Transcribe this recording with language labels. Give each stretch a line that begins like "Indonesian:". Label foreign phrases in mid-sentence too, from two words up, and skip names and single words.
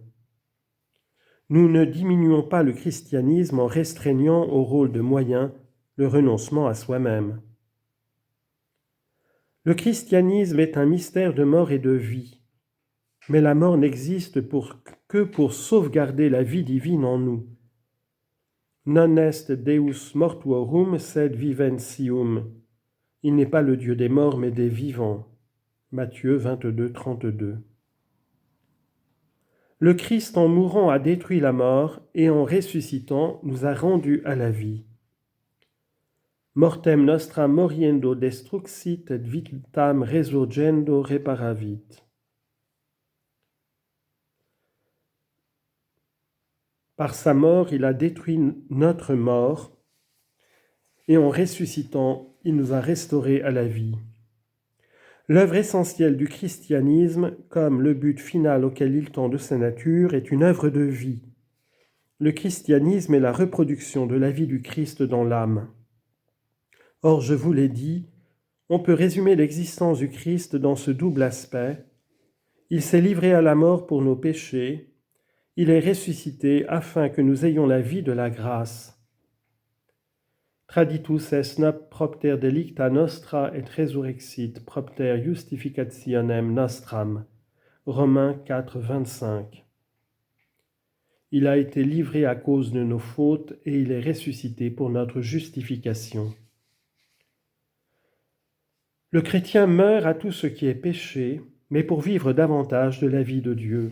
French: Nous ne diminuons pas le christianisme en restreignant au rôle de moyen le renoncement à soi-même. Le christianisme est un mystère de mort et de vie, mais la mort n'existe que pour sauvegarder la vie divine en nous.
Latin: Non est Deus mortuorum sed viventium.
French: Il n'est pas le Dieu des morts, mais des vivants. Matthieu 22, 32. Le Christ, en mourant, a détruit la mort et en ressuscitant, nous a rendus à la vie.
Latin: Mortem nostra moriendo destruxit et vitam resurgendo reparavit.
French: Par sa mort, il a détruit notre mort et en ressuscitant, il nous a restaurés à la vie. L'œuvre essentielle du christianisme, comme le but final auquel il tend de sa nature, est une œuvre de vie. Le christianisme est la reproduction de la vie du Christ dans l'âme. Or, je vous l'ai dit, on peut résumer l'existence du Christ dans ce double aspect. Il s'est livré à la mort pour nos péchés, il est ressuscité afin que nous ayons la vie de la grâce.
Latin: Traditus est nop propter delicta nostra et resurrexit propter justificationem nostram.
French: Romains 4, 25. Il a été livré à cause de nos fautes et il est ressuscité pour notre justification. Le chrétien meurt à tout ce qui est péché, mais pour vivre davantage de la vie de Dieu.